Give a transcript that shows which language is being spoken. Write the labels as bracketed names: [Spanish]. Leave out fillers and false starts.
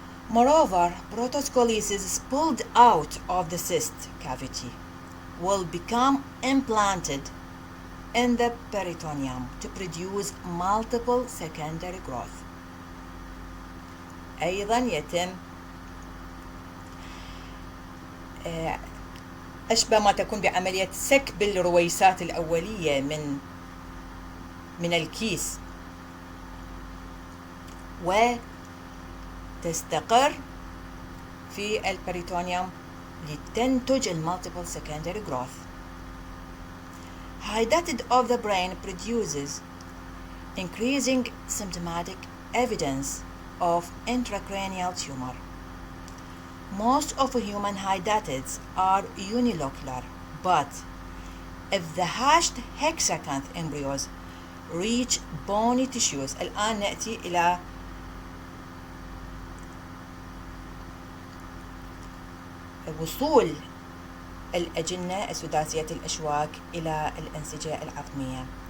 [English] Moreover, protoscolices pulled out of the cyst cavity will become implanted in the peritoneum to produce multiple secondary growth. [Arabic] أيضا يتم أشبه ما تكون بعملية سكب الرويسات الأولية من الكيس وتستقر في البريتونيوم لتنتج المultiple secondary growth. [English] Hydatid of the brain produces increasing symptomatic evidence of intracranial tumor. Most of human hydatids are unilocular, but if the hatched hexacanth embryos reach bony tissues. [Arabic] الآن نأتي إلى وصول الأجنة السداسية الأشواك إلى الأنسجة العظمية.